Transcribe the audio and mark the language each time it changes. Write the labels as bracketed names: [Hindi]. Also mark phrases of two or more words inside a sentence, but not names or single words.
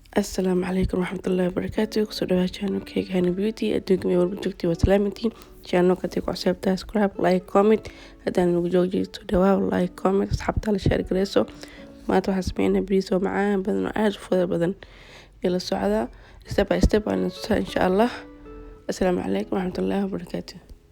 [Arabic] السلام عليكم ورحمة الله وبركاته. [Somali] kusoo dhawaad channelkayga Hani Beauty adduunka meel walba joogtay waa salaamantiin. channelka ku cusubtaa [English] subscribe, like, comment [Somali] haddana nagu joogto dhawaad [English] like, comment [Somali] asxaabta la share gareyso. maanta waxaan sameynaa bariis oo macaan badan oo aad u fudud badan ila socda [English] step by step [Somali] aan tusaa [Arabic] إن شاء الله. السلام عليكم ورحمة الله وبركاته.